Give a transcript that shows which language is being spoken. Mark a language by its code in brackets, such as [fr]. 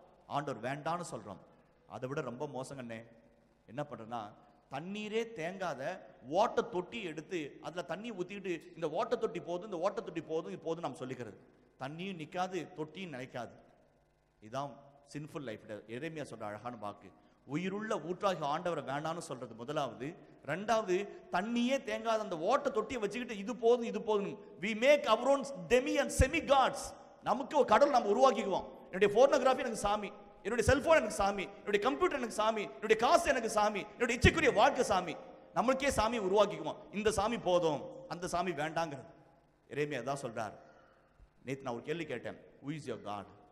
[ta] ஆண்டவர் வேண்டான்னு சொல்றோம். அதை விட ரொம்ப மோசங்கண்ணே, என்ன பண்றேன்னா, தண்ணீரே தேங்காத ஓட்ட தொட்டி எடுத்து அதுல தண்ணி ஊத்திட்டு, இந்த ஓட்ட தொட்டி போதும், இந்த ஓட்ட தொட்டி போதும், இது போதும் நாம் சொல்லிக்கிறது. தண்ணியும் நிக்காது, தொட்டியும் நினைக்காது. இதான் [en] Sinful life. [ta] எரேமியா சொல்ற அழகான வாக்கு. உயிருள்ள ஊற்றாகி ஆண்டவரை வேண்டான்னு சொல்றது முதலாவது. ரெண்டாவது, தண்ணியே தேங்காத அந்த ஓட்ட தொட்டியை வச்சுக்கிட்டு இது போதும் இது போதும். [en] we make our own demi and semi gods. [ta] நமக்கு ஒரு கடவுள் நம்ம உருவாக்கிக்குவோம். என்னுடைய போர்னோகிராஃபி எனக்கு சாமி, என்னுடைய செல்போன் எனக்கு சாமி, என்னுடைய கம்ப்யூட்டர் எனக்கு சாமி, என்னுடைய காசு எனக்கு சாமி, என்னுடைய இச்சைக்குரிய வாழ்க்கை சாமி. நம்மளுக்கே சாமி உருவாக்கிக்குவோம். இந்த சாமி போதும், அந்த சாமி வேண்டாங்கிறது. எரேமியா தான் சொல்றார். நேத்து நான் ஒரு கேள்வி கேட்டேன், [en] who is your God?